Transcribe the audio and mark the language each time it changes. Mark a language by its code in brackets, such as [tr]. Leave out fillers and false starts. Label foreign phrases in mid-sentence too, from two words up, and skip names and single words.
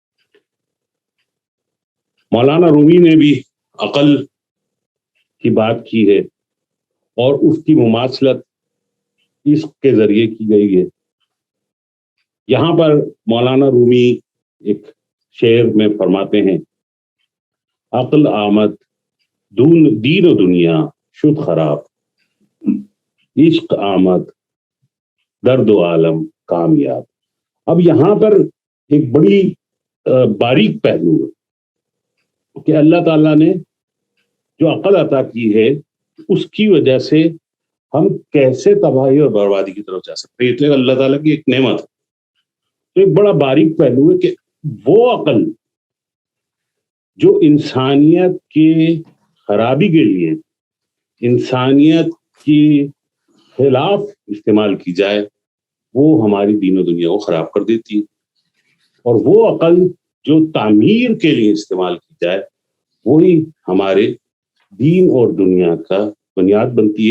[ur] مولانا رومی نے بھی عقل کی بات کی ہے، اور اس کی مماثلت عشق کے ذریعے کی گئی ہے۔ یہاں پر مولانا رومی ایک شعر میں فرماتے ہیں: [fa] عقل آمد دین و دنیا شد خراب، عشق آمد درد و عالم کامیاب۔ [ur] اب یہاں پر ایک بڑی باریک پہلو ہے کہ اللہ تعالیٰ نے جو عقل عطا کی ہے اس کی وجہ سے ہم کیسے تباہی اور بربادی کی طرف جا سکتے ہیں۔ یہ اللہ تعالیٰ کی ایک نعمت ہے۔ تو ایک بڑا باریک پہلو ہے کہ وہ عقل جو انسانیت کی خرابی کے لیے، انسانیت کی خلاف استعمال کی جائے، وہ ہماری دین و دنیا کو خراب کر دیتی ہے، اور وہ عقل جو تعمیر کے لیے استعمال کی جائے وہی ہمارے دین اور دنیا کا بنیاد بنتی ہے۔